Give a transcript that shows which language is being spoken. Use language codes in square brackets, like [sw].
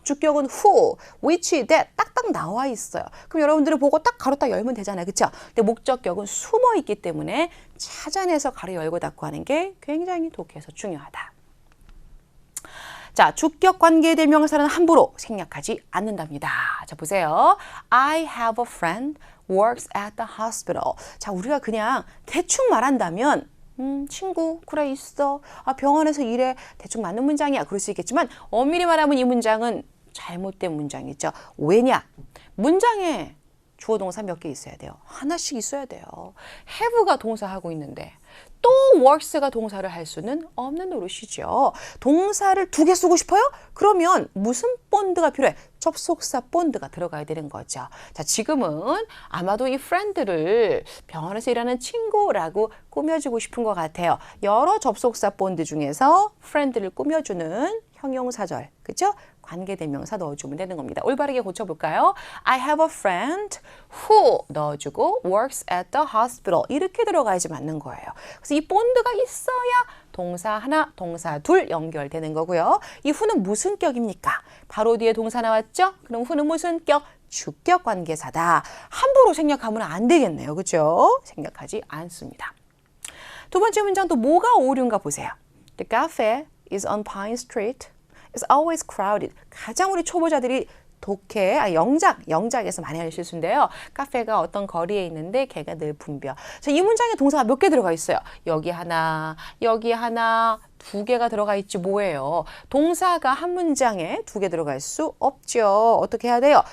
[ko] 주격은 who, which, that 딱딱 나와 있어요. 그럼 여러분들이 보고 딱 가로 딱 열면 되잖아요. 그렇죠? 근데 목적격은 숨어 있기 때문에 찾아내서 가로 열고 닫고 하는 게 굉장히 독해에서 중요하다. 자, 주격 관계대명사는 함부로 생략하지 않는답니다. 자, 보세요. [en] I have a friend works at the hospital. [ko] 자, 우리가 그냥 대충 말한다면 친구 그래 있어. 병원에서 일해. 대충 맞는 문장이야. 그럴 수 있겠지만 엄밀히 말하면 이 문장은 잘못된 문장이죠. 왜냐? 문장에 주어 동사 몇 개 있어야 돼요. 하나씩 있어야 돼요. have가 동사하고 있는데 또 works가 동사를 할 수는 없는 노릇이죠. 동사를 2개 쓰고 싶어요? 그러면 무슨 본드가 필요해? 접속사 본드가 들어가야 되는 거죠. 자, 지금은 아마도 이 friend를 병원에서 일하는 친구라고 꾸며주고 싶은 것 같아요. 여러 접속사 본드 중에서 friend를 꾸며주는 형용사절, 그죠? 관계대명사 넣어주면 되는 겁니다. 올바르게 고쳐볼까요? [en] I have a friend who [ko] 넣어주고 [en] works at the hospital [ko] 이렇게 들어가야지 맞는 거예요. 그래서 이 본드가 있어야 동사 하나, 동사 둘 연결되는 거고요. 이 who는 무슨 격입니까? 바로 뒤에 동사 나왔죠? 그럼 who는 무슨 격? 주격 관계사다. 함부로 생략하면 안 되겠네요. 그죠? 생략하지 않습니다. 두 번째 문장도 뭐가 오류인가 보세요. [en] The cafe is on Pine Street. It's always crowded. [ko] 가장 우리 초보자들이 독해, 영작에서 많이 하는 실수인데요. 카페가 어떤 거리에 있는데 걔가 늘 붐벼. 자, 이 문장에 동사가 몇 개 들어가 있어요? 여기 하나, 2개가 들어가 있지 뭐예요? 동사가 한 문장에 2개 들어갈 수 없죠. 어떻게 해야 돼요?